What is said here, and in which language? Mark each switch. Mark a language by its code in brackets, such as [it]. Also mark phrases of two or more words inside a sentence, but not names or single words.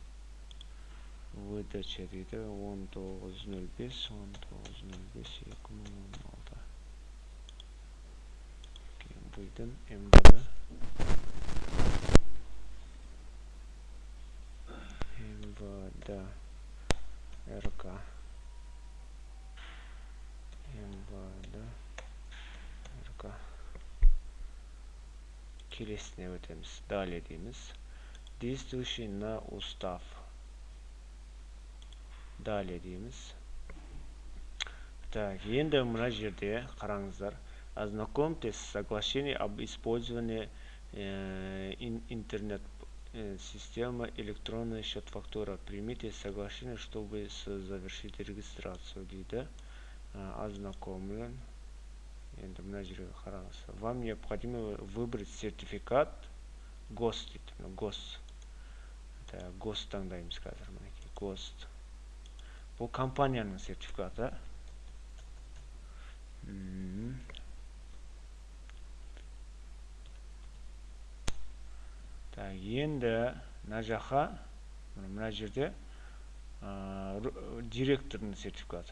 [kk] выдача дейді 1905 2016 бұйдың МВД РК келесіне өтеміз. Далее дейміз. [ru] Действующий на устав. [kk] Далее дейміз. Так, енді мына жерде қараңыздар. [ru] Ознакомьтесь с соглашением об использовании интернет система электронный счет фактура. Примите соглашение, чтобы завершить регистрацию дейді. Ознакомлен. [kk] Енді мына жерге қараңыз. [ru] Вам необходимо выбрать сертификат ГОСТ дейді. [kk] ГОСТ. ГОСТ таңдаймыз қазір. ГОСТ. Бұл компанияның сертификаты. Так, енді мына жаққа, мына жерде директорның сертификаты.